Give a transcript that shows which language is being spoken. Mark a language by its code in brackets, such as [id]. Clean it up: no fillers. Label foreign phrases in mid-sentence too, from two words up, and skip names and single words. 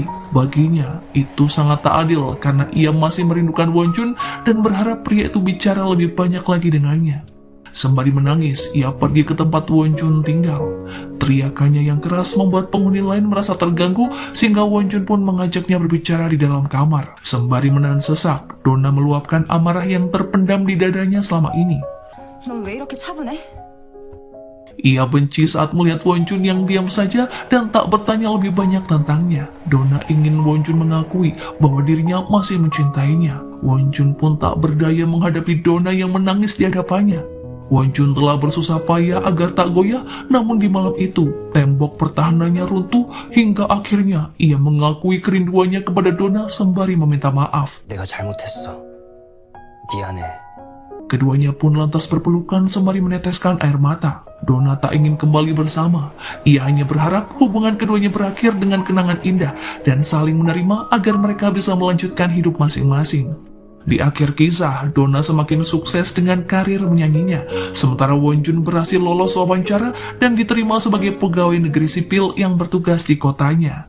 [id] Baginya, itu sangat tak adil karena ia masih merindukan Wonjun dan berharap pria itu bicara lebih banyak lagi dengannya. Sembari menangis, ia pergi ke tempat Wonjun tinggal. Teriakannya yang keras membuat penghuni lain merasa terganggu sehingga Wonjun pun mengajaknya berbicara di dalam kamar. Sembari menahan sesak, Dona meluapkan amarah yang terpendam di dadanya selama ini. [ko] 넌 왜 이렇게 차분해? [id] Ia benci saat melihat Wonjun yang diam saja dan tak bertanya lebih banyak tentangnya. Dona ingin Wonjun mengakui bahwa dirinya masih mencintainya. Wonjun pun tak berdaya menghadapi Dona yang menangis di hadapannya. Wonjun telah bersusah payah agar tak goyah, namun di malam itu, tembok pertahanannya runtuh hingga akhirnya ia mengakui kerinduannya kepada Dona sembari meminta maaf. [ko] 내가 잘못했어. 미안해. [id] Keduanya pun lantas berpelukan sembari meneteskan air mata. Dona tak ingin kembali bersama. Ia hanya berharap hubungan keduanya berakhir dengan kenangan indah dan saling menerima agar mereka bisa melanjutkan hidup masing-masing. Di akhir kisah, Dona semakin sukses dengan karir menyanyinya, sementara Wonjun berhasil lolos wawancara dan diterima sebagai pegawai negeri sipil yang bertugas di kotanya.